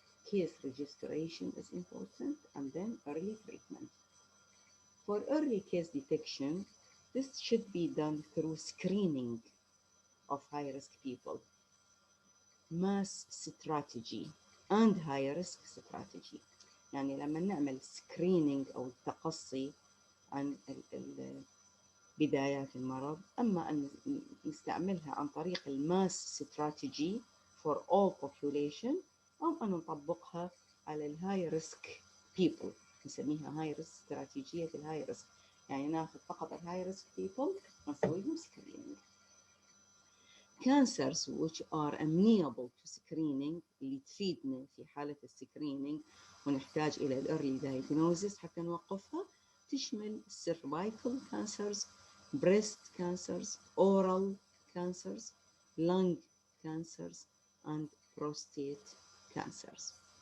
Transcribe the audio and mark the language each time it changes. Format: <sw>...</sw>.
<en>Case registration is important, and then early treatment. For early case detection, this should be done through screening of high-risk people, mass strategy and high-risk strategy.</en> <ar>يعني لما نعمل screening أو التقصي عن بدايات المرض، أما أن نستعملها عن طريق الماس</ar> <en>strategy for all population،</en> <ar>أو أن نطبقها على الهاي ريسك people، نسميها هاي ريسك، استراتيجية الهاي ريسك، يعني ناخذ فقط الهاي ريسك people ونسوي لهم screening.</ar> <en>Cancers which are amenable to screening</en> <ar>اللي تفيدنا في حالة السكرينينج ونحتاج إلى</ar> <en>early diagnosis</en> <ar>حتى نوقفها، تشمل</ar> <en>cervical cancers, breast cancers, oral cancers, lung cancers and prostate cancers.</en>